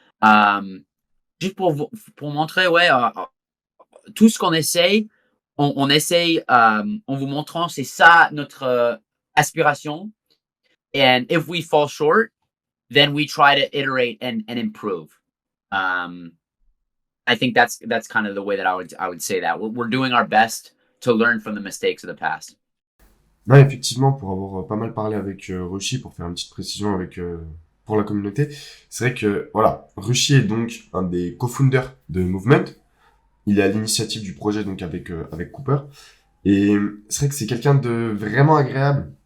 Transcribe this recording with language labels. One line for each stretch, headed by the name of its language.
French: Euh, Juste pour montrer, ouais, tout ce qu'on essaye, on essaye en vous montrant, c'est ça notre aspiration.
English: And if we fall short, then we try to iterate and improve. Um, I think that's kind of the way that I would say that we're doing our best to learn from the mistakes of the past.
French: Non, effectivement, pour avoir pas mal parlé avec Rushi, pour faire une petite précision avec pour la communauté, c'est vrai que voilà, Rushi est donc un des co-founders de Movement. Il est à l'initiative du projet donc avec Cooper. Et c'est vrai que c'est quelqu'un de vraiment agréable.